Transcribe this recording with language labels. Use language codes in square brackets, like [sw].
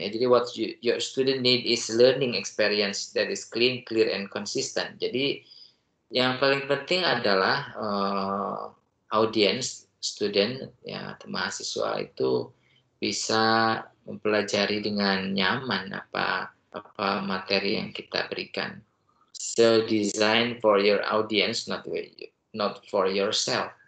[id] Ya, jadi [en] what your student need is learning experience that is clean, clear, and consistent. [id] Jadi yang paling penting adalah audience, student, ya mahasiswa itu bisa mempelajari dengan nyaman apa materi yang kita berikan. [en] So design for your audience, not for yourself.